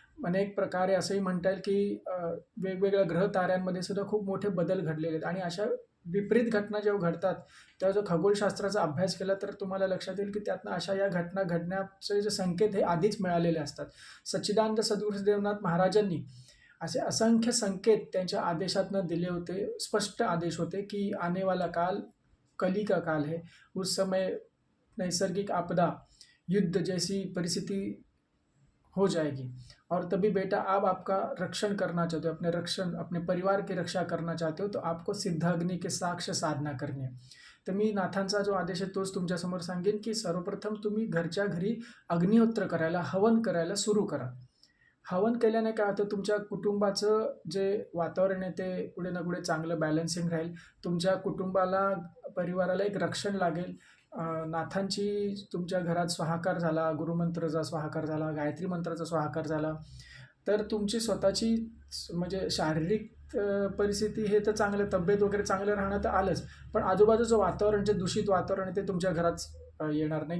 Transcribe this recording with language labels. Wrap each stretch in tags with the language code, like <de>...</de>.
<mr>अनेक प्रकारे असंही म्हणता येईल, की वेगवेगळ्या ग्रह ताऱ्यांमध्ये सुद्धा खूप मोठे बदल घडलेले आहेत आणि अशा विपरीत घटना जेव्हा घडतात, तेव्हा जो खगोलशास्त्राचा अभ्यास केला तर तुम्हाला लक्षात येईल, की त्यातनं अशा या घटना घडण्याचे जे संकेत हे आधीच मिळालेले असतात. सच्चिदानंद सद्गुरू देवनाथ महाराजांनी असे असंख्य संकेत त्यांच्या आदेशातनं दिले होते. स्पष्ट आदेश होते, की</mr> <hi>आने वाला काल कली का काल है. उस समय नैसर्गिक आपदा, युद्ध जैसी परिस्थिति हो जाएगी और तभी बेटा आप आपका रक्षण करना चाहते हो, अपने परिवार की रक्षा करना चाहते हो, तो आपको सिद्धाग्नी के साक्ष साधना करनी आहे.</hi> <mr>तर मी नाथांचा जो आदेश आहे तोच तुमच्यासमोर सांगेन, की सर्वप्रथम तुम्ही घरच्या घरी अग्निहोत्र करायला, हवन करायला सुरू करा. हवन केल्याने काय होतं, तुमच्या कुटुंबाचं जे वातावरण आहे ते कुठे ना कुठे चांगलं बॅलन्सिंग राहील. तुमच्या कुटुंबाला, परिवाराला एक रक्षण लागेल. नाथांची तुमच्या घरात स्वाहाकार झाला, गुरुमंत्राचा स्वाहाकार झाला, गायत्री मंत्राचा स्वाहाकार झाला, तर तुमची स्वतःची म्हणजे शारीरिक परिस्थिती हे तर चांगलं, तब्येत वगैरे चांगलं राहणं तर आलंच, पण आजूबाजूचं वातावरण, जे दूषित वातावरण आहे ते तुमच्या घरात येणार नाही.</mr>